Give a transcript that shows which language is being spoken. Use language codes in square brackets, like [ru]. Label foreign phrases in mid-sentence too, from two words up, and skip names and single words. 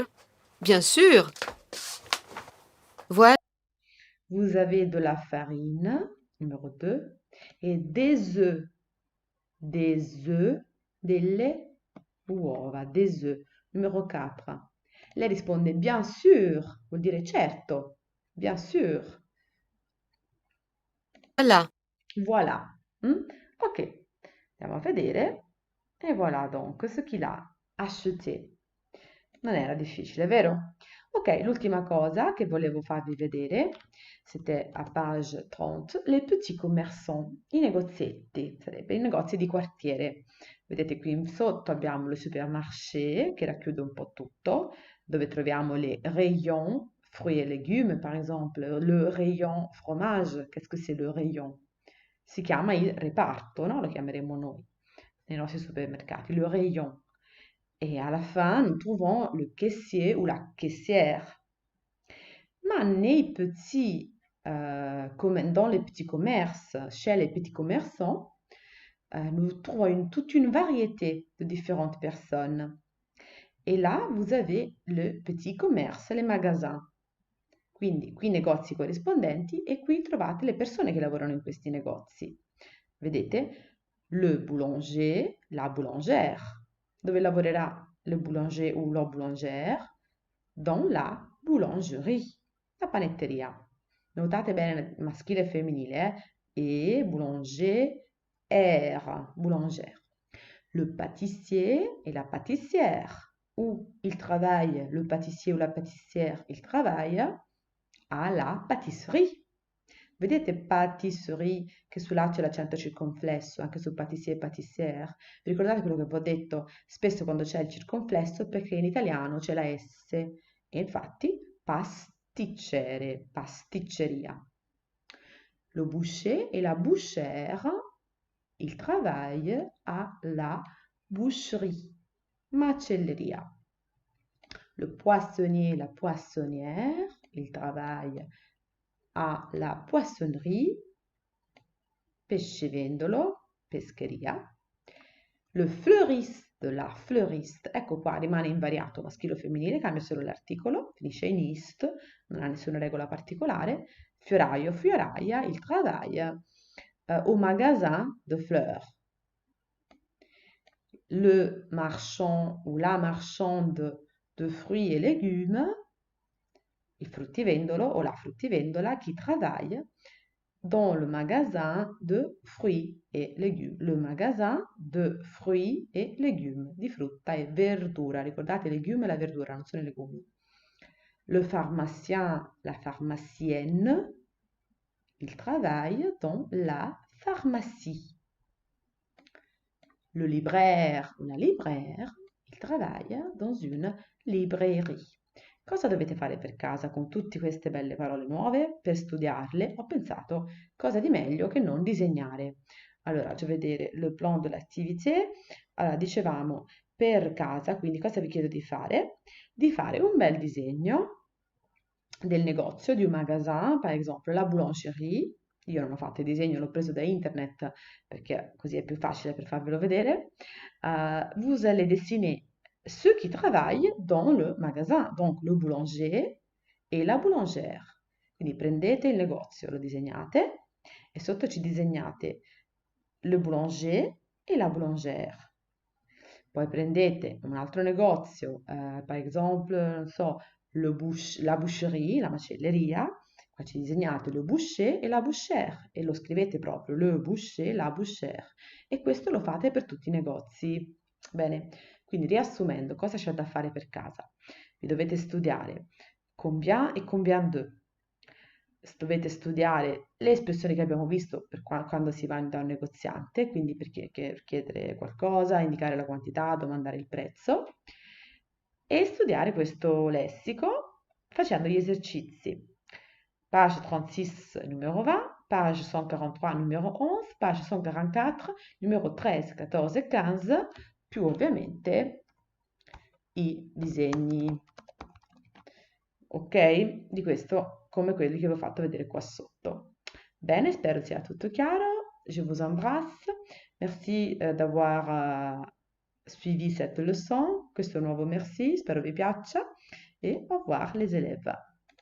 [fr] Bien sûr. Voilà, Vous avez de la farine, numéro 2, et des œufs. Des œufs, [it] delle uova, [fr] des œufs. Numéro 4. [it] Lei risponde [fr] bien sûr, [it] vuol dire certo, [fr] bien sûr. voilà. Voilà. [it] Mm? Ok, andiamo a vedere. [fr] E voilà donc ce qu'il a acheté. [it] Non era difficile, vero? Ok, l'ultima cosa che volevo farvi vedere, [fr] c'était à page 30, les petits commerçants, [it] i negozietti, sarebbe i negozi di quartiere. Vedete qui in sotto abbiamo [fr] le supermarché [it] che racchiude un po' tutto, dove troviamo [fr] les rayons, fruits et légumes, par exemple, le rayon fromage, qu'est-ce que c'est le rayon? [it] Si chiama il reparto, no? Lo chiameremo noi nei nostri supermercati, [fr] le rayon. Et à la fin, nous trouvons le caissier ou la caissière. Ma dans les petits commerces, chez les petits commerçants, nous trouvons toute une variété de différentes personnes. Et là, vous avez le petit commerce, les magasins. [it] Quindi qui i negozi corrispondenti e qui trovate le persone che lavorano in questi negozi. Vedete? [fr] Le boulanger, la boulangère. [it] Dove lavorerà [fr] le boulanger ou la boulangère? Dans la boulangerie, [it] la panetteria. Notate bene maschile e femminile, E, [fr] boulanger, R, boulangère. Le pâtissier et la pâtissière. Où il travaille, le pâtissier ou la pâtissière, il travaille à la pâtisserie. [it] Vedete pâtisserie che sull'A c'è l'accento circonflesso, anche su pâtissier e pâtissière. Vi ricordate quello che vi ho detto? Spesso quando c'è il circonflesso è perché in italiano c'è la S. E infatti pasticcere, pasticceria. [fr] Le boucher et la bouchère, ils travaillent à la boucherie, macelleria. Le poissonnier et la poissonnière, ils travaillent à la poissonnerie, [it] pescivendolo, pescheria. [fr] Le fleuriste, la fleuriste, [it] ecco qua rimane invariato maschile o femminile, cambia solo l'articolo, finisce in ist, non ha nessuna regola particolare. Fioraio, fioraia, [fr] il travaille au magasin de fleurs. Le marchand ou la marchande de fruits et légumes, [it] il fruttivendolo o la fruttivendola [fr] qui travaille dans le magasin de fruits et légumes. Le magasin de fruits et légumes, [it] di frutta e verdura. Ricordate, légumes e la verdura, non sono i legumi. [fr] Le pharmacien, la pharmacienne, il travaille dans la pharmacie. Le libraire o la libraire, il travaille dans une librairie. [it] Cosa dovete fare per casa con tutte queste belle parole nuove? Per studiarle ho pensato cosa di meglio che non disegnare. Allora, faccio vedere [fr] le plan de l'activité. [it] Allora, dicevamo, per casa, quindi cosa vi chiedo di fare? Di fare un bel disegno del negozio, di un magasin, per esempio [fr] la boulangerie. [it] Io non ho fatto il disegno, l'ho preso da internet perché così è più facile per farvelo vedere. [fr] Vous allez dessiner ceux qui travaillent dans le magasin, donc le boulanger e la boulangère. [it] Quindi prendete il negozio, lo disegnate e sotto ci disegnate [fr] le boulanger [it] e [fr] la boulangère. [it] Poi prendete un altro negozio, per esempio, non so, [fr] la boucherie, [it] la macelleria, qua ci disegnate [fr] le boucher [it] e [fr] la bouchère [it] e lo scrivete proprio, [fr] le boucher, la bouchère. [it] E questo lo fate per tutti i negozi. Bene, quindi riassumendo, cosa c'è da fare per casa? Vi dovete studiare combien e [fr] combien de. [it] Dovete studiare le espressioni che abbiamo visto per quando si va da un negoziante, quindi per chiedere qualcosa, indicare la quantità, domandare il prezzo e studiare questo lessico facendo gli esercizi. Page 36, numero 20, page 143, numero 11, page 144, numero 13, 14 e 15, più ovviamente i disegni. Ok? Di questo come quelli che vi ho fatto vedere qua sotto. Bene, spero sia tutto chiaro. [fr] Je vous embrasse. Merci d'avoir suivi cette leçon. [it] Questo nuovo merci, spero vi piaccia. [fr] Et au revoir les élèves.